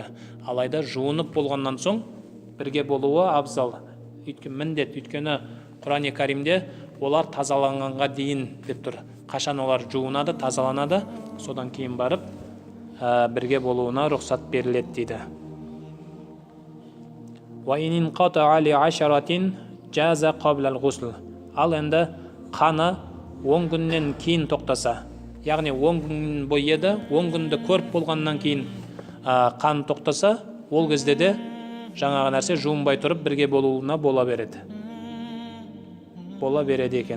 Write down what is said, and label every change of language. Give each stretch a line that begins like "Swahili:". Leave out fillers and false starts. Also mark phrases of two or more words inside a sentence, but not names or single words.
Kazakh: Алайда жуынып болғаннан соң бірге болуы абзал. Міндет, өйткені Құран-ы Каримде олар тазаланғанға дейін деп тұр. Қашан олар жуынады, тазаланады, содан кейін барып бірге болуына рұқсат беріледі дейді.
Arabic: وَإِنْ قَطَعَ لِعَشَرَةٍ جَازَ قَبْلَ الْغُسْلِ.
Kazakh: Ал енді қаны 10 күннен кейін тоқтаса, яғни 10 күн бойы еді, 10 күнді көріп болғаннан кейін қан тоқтаса, ол кезде де жаңағы нәрсе жуынбай тұрып бірге болуына бола береді. Бола береді екен.